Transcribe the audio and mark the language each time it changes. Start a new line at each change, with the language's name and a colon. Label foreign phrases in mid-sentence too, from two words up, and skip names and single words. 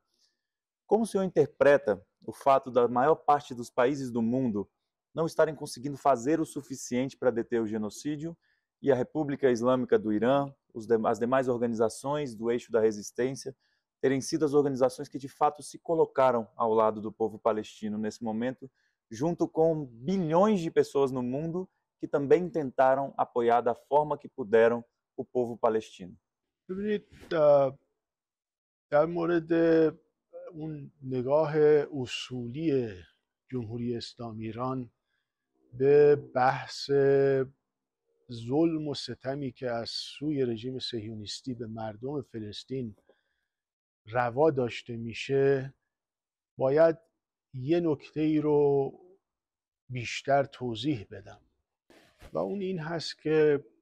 Portuguese: Como o senhor interpreta o fato da maior parte dos países do mundo não estarem conseguindo fazer o suficiente para deter o genocídio e a República Islâmica do Irã, as demais organizações do eixo da resistência, terem sido as organizações que de fato se colocaram ao lado do povo palestino nesse momento, junto com bilhões de pessoas no mundo que também tentaram apoiar da forma که puderam o povo palestino.
Persian: ببینید در مورد اون نگاه اصولی جمهوری اسلامی ایران به بحث ظلم و ستمی که از سوی رژیم صهیونیستی به مردم فلسطین روا داشته میشه باید یه نکته ای رو بیشتر توضیح بدم و اون این هست که